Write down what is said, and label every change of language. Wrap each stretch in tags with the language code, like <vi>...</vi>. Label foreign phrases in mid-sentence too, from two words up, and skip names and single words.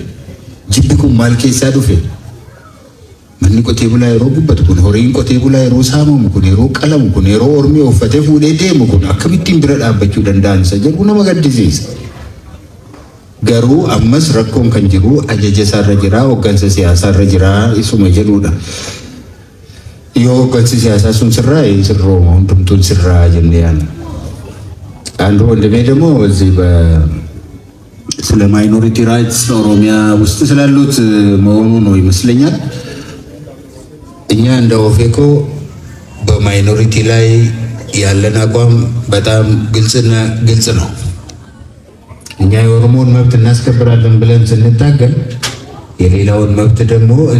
<om>Jibbi kun maal keessaa dhufe? Manni qotee bulaa yeroo gubbatu kun horiin qotee bulaa yeroo saamamu kun yeroo qalamu kun yeroo ormi uffatee fuudhee deemu kun akkamittiin bira dhaabbachuu danda'an isa jedhu nama gaddisiisa. Garuu ammas rakkoon kan jiru ajaja isaarra jira hooggansa siyaasaarra jira isuma jedhudha. Yoo hooggansi siyaasaa sun sirraa sirrooma hundumtuun sirraa jennee yaadna.</om> <am>አንዱ ወንድሜ ደግሞ እዚህ ስለ</am> <en>minority rights</en> <am>ኦሮሚያ ውስጥ ስላሉት መሆኑ ነው ይመስለኛል። እኛ እንደ ኦፌኮ በማይኖሪቲ ላይ ያለን አቋም በጣም ግልጽ ነው። እኛ የኦሮሞን መብት እናስከብራለን ብለን ስንታገል የሌላውን መብት ደግሞ</am>